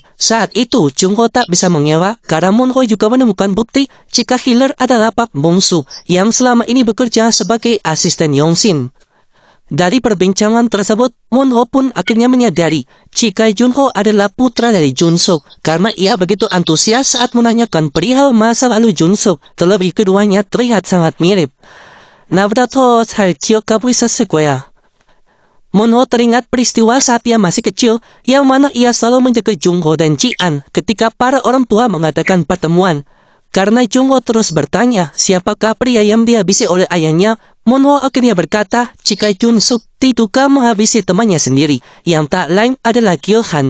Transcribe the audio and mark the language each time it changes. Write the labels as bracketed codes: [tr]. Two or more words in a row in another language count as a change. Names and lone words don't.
[id] Saat itu, Jong-ho tak bisa mengelak karena Moon-ho juga menemukan bukti jika healer adalah Pak Bongsu yang selama ini bekerja sebagai asisten Yong-sin. Dari perbincangan tersebut, Moon-ho pun akhirnya menyadari jika Jun-ho adalah putra dari Jun-suk karena ia begitu antusias saat menanyakan perihal masa lalu Jun-suk. Terlebih keduanya terlihat sangat mirip. [ko] 나보다 잘 기억하고 있었을 거야. [id] Moon-ho teringat peristiwa saat ia masih kecil, yang mana ia selalu menjaga Jung-ho dan Ji-an ketika para orang tua mengadakan pertemuan. Karena Jung-ho terus bertanya siapakah pria yang dihabisi oleh ayahnya, Moon-ho akhirnya berkata jika Jun-suk diduga menghabisi temannya sendiri, yang tak lain adalah Gil-han.